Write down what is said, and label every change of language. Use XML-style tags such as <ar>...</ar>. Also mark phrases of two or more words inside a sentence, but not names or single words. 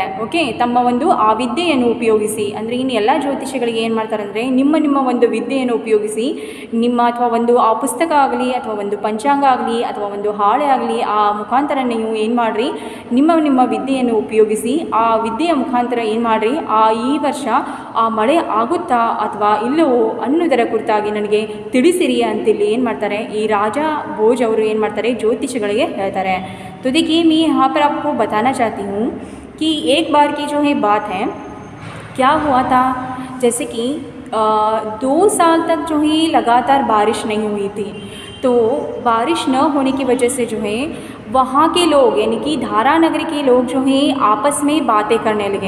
<kn>ಓಕೆ, ತಮ್ಮ ಆ ವಿದ್ಯೆಯನ್ನು ಉಪಯೋಗಿಸಿ, ಅಂದರೆ ಇನ್ನು ಎಲ್ಲ ಜ್ಯೋತಿಷಿಗಳಿಗೆ ಏನು ಮಾಡ್ತಾರೆ ಅಂದರೆ, ನಿಮ್ಮ ವಿದ್ಯೆಯನ್ನು ಉಪಯೋಗಿಸಿ ನಿಮ್ಮ ಅಥವಾ ಆ ಪುಸ್ತಕ ಆಗಲಿ ಅಥವಾ ಪಂಚಾಂಗ ಆಗಲಿ ಅಥವಾ ಹಾಳೆ ಆಗಲಿ, ಆ ಮುಖಾಂತರ ನೀವು ಏನು ಮಾಡಿರಿ, ನಿಮ್ಮ ವಿದ್ಯೆಯನ್ನು ಉಪಯೋಗಿಸಿ ಆ ವಿದ್ಯೆಯ ಮುಖಾಂತರ ಏನು ಮಾಡಿರಿ, ಈ ವರ್ಷ ಆ ಮಳೆ ಆಗುತ್ತಾ ಅಥವಾ ಇಲ್ಲವೋ ಅನ್ನೋದರ ಕುರಿತಾಗಿ ನನಗೆ ತಿಳಿಸಿರಿ ಅಂತೇಳಿ ಏನು ಮಾಡ್ತಾರೆ, ಈ ರಾಜ ಭೋಜ್ ಅವರು ಏನು ಮಾಡ್ತಾರೆ, ज्योतिषिಗಳಿಗೆ ಹೇಳ್ತಾರೆ.</kn> <hi>तो देखिए मैं यहाँ पर आपको बताना चाहती हूँ कि एक बार की जो है बात है, क्या हुआ था, जैसे कि 2 साल तक जो है लगातार बारिश नहीं हुई थी। तो बारिश न होने की वजह से जो है वहाँ के लोग यानी कि धारानगरी के लोग जो हैं आपस में बातें करने लगे.</hi>